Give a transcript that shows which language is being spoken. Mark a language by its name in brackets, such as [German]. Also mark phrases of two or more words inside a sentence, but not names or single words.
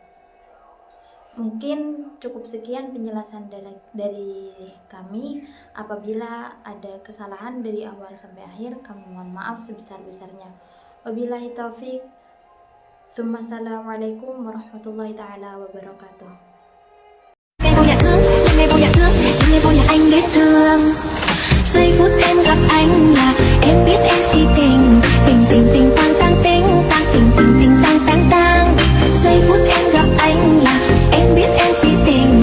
[Indonesian] Mungkin cukup sekian penjelasan dari kami. Apabila ada kesalahan dari awal sampai akhir, kami mohon maaf sebesar-besarnya. [Arabic] وبالله التوفيق. السلام عليكم ورحمة الله تعالى وبركاته. [Vietnamese] anh biết thương. Giây phút em gặp anh là em biết em si tình. Tình tình tình tang tang tình tang tình tình tình tang tang tang. Giây phút em gặp anh là em biết em si tình.